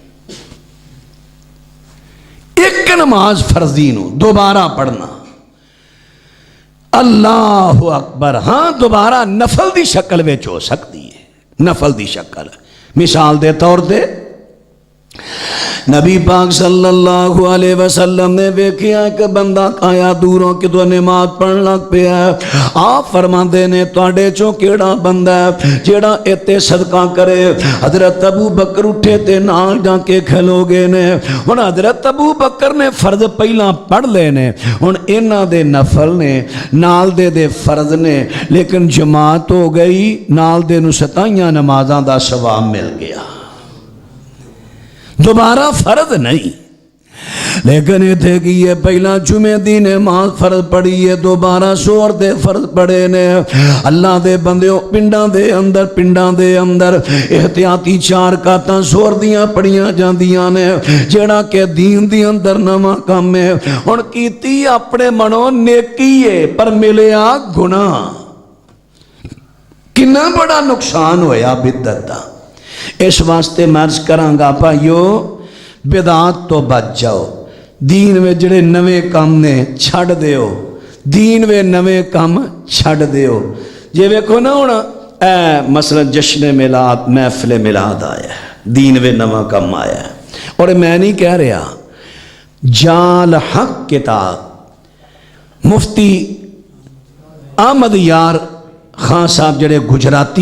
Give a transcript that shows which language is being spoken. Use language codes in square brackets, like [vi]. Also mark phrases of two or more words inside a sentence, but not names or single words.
[pa] ایک نماز فرضی نو دوبارہ پڑھنا, [ar] اللہ اکبر, [pa] ہاں دوبارہ نفل دی شکل وچ ہو سکتی ہے, نفل دی شکل. مثال دے طور دے نبی پاک صلی اللہ علیہ وسلم نے ویکھیا کہ بندہ آیا دوروں کہ تو نماز پڑھن لگ پیا. آپ فرماندے نے تواڈے چوں کیڑا بندہ ہے جیڑا ایتے صدقہ کرے؟ حضرت ابو بکر اٹھے تے نال جا کے کھلو گئے نے. ہن حضرت ابو بکر نے فرض پہلا پڑھ لے نے, ہن انہاں دے نفل نے نال دے فرض نے, لیکن جماعت ہو گئی, نال دے نو 27 نمازاں دا ثواب مل گیا. دوبارہ فرض نہیں, لیکن اتھے کی یہ پہلا جمعے دی نماز فرض پڑھی ہے, دوبارہ سور دے فرض پڑھے نے. اللہ دے بندیوں پنڈاں دے اندر احتیاطی 4 رکعتاں سور دیاں پڑھیاں جاندیاں نے, جیڑا کہ دین دی اندر نواں کام ہے. ہن کیتی اپنے منوں نیکی ہے پر ملیا گناہ. کنا بڑا نقصان ہویا بدعت دا. اس واسطے مرض کراں گا بھائیو بدعات تو بچ جاؤ. دین میں جڑے نوے کام نے چھڑ دیو, دین میں نوے کام چھڑ دیو. جے ویکھو نا ہونا مثلا جشن میلاد محفل میلاد آیا ہے, دین میں نواں کام آیا ہے. اور میں نہیں کہہ رہا, جال حق کتاب مفتی احمد یار خان صاحب جڑے گجراتی